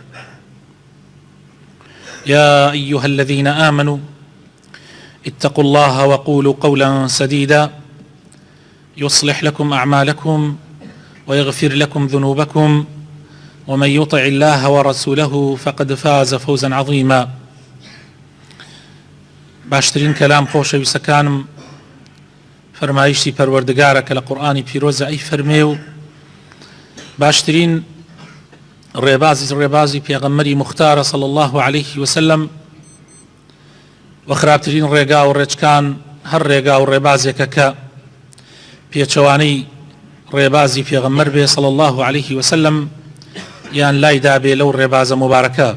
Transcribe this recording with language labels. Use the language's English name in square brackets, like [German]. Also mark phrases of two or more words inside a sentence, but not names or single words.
[Arabic] يا أيها الذين آمنوا اتقوا الله وقولوا قولا سديدا يصلح لكم أعمالكم ويغفر لكم ذنوبكم، ومن يطع الله ورسوله فقد فاز فوزا عظيما. [Central Kurdish] باشترين كلام خۆشەویستەکانم فەرمایشتی پەروەردگارە کە لە قورئانی پیرۆزە ئەی فەرمێ و باشترین ڕێبازی پێغەمبەری مختارە [Arabic] صلی الله عليه وسلم [Central Kurdish] و خراپترین ڕێگا و ڕێچکان هەر ڕێگا و ڕێبازێکە کە پێچەوانەی ڕێبازی پێغەمبەر بێ [Arabic] صلی الله عليه وسلم [Central Kurdish] یان لای دابێ لەو ڕێبازە مبارەکە.